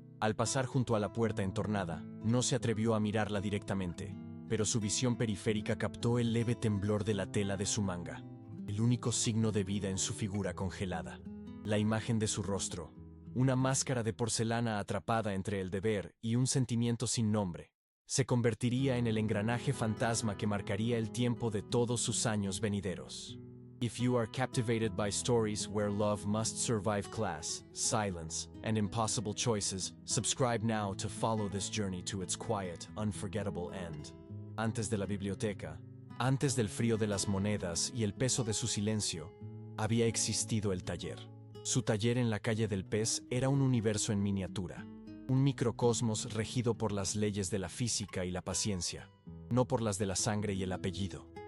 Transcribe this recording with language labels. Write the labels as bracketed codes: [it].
[es] Al pasar junto a la puerta entornada, no se atrevió a mirarla directamente, pero su visión periférica captó el leve temblor de la tela de su manga, el único signo de vida en su figura congelada. La imagen de su rostro, una máscara de porcelana atrapada entre el deber y un sentimiento sin nombre, se convertiría en el engranaje fantasma que marcaría el tiempo de todos sus años venideros. [en] If you are captivated by stories where love must survive class, silence, and impossible choices, subscribe now to follow this journey to its quiet, unforgettable end. [es] Antes de la biblioteca, antes del frío de las monedas y el peso de su silencio, había existido el taller. Su taller en la calle del Pez era un universo en miniatura, un microcosmos regido por las leyes de la física y la paciencia, no por las de la sangre y el apellido.